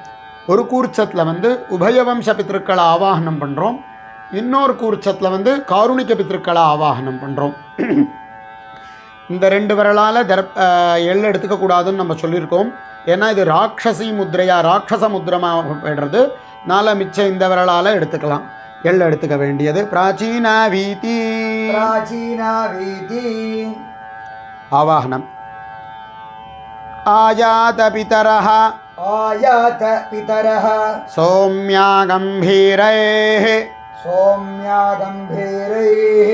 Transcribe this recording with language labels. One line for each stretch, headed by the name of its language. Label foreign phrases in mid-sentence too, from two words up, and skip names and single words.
Tamil: ஒரு கூர்ச்சத்தில் உபயவம்ச பித்திருக்களை ஆவாகனம் பண்ணுறோம், இன்னொரு கூர்ச்சத்தில் காருணிக பித்திருக்களை ஆவாகனம் பண்ணுறோம். இந்த 2 விரலால் எள் எடுத்துக்கக்கூடாதுன்னு நம்ம சொல்லியிருக்கோம். ஏன்னா இது ராட்சசி முத்திரையாக ராட்சச முத்திரமாக போய்டுறது. மிச்சம் இந்த விரலால் எடுத்துக்கலாம். எள் எடுத்துக்க வேண்டியது.
Sanskrit: प्राचीना वीती प्राचीना वीति आवाहनम्। आयात पितरः आयात पितरः सौम्याः गम्भीरैः सौम्या गम्भीरैः